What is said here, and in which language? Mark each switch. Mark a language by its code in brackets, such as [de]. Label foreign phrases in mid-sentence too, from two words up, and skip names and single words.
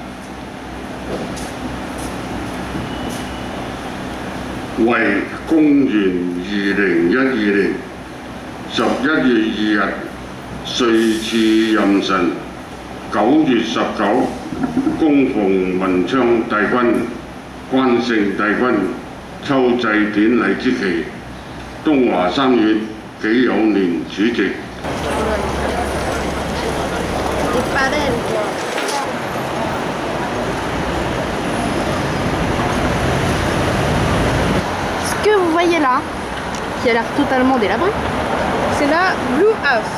[yue] 為公元2012年11月2日，歲次壬辰9月19，恭奉文昌帝君、關聖帝君秋祭典禮之期，東華三院紀友年主席。 [fr] Ce que vous voyez là, qui a l'air totalement délabré, c'est la Blue House.